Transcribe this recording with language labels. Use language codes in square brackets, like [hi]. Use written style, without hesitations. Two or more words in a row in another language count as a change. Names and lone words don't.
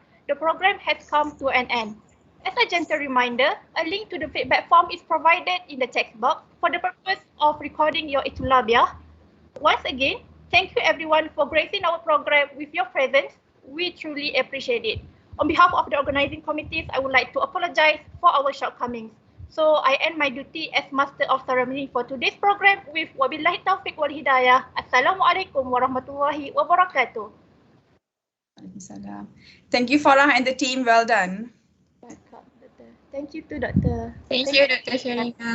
[en] The program has come to an end. As a gentle reminder, a link to the feedback form is provided in the text box for the purpose of recording your itulabiah. Once again, thank you everyone for gracing our program with your presence. We truly appreciate it. On behalf of the organizing committees, I would like to apologize for our shortcomings. So I end my duty as Master of Ceremony for today's program with [ar] وبالله التوفيق والهداية. السلام عليكم ورحمة الله وبركاته. [en] Thank you, Farah and the team. Well done. Thank you to Doctor. Thank you, Dr. Sharina.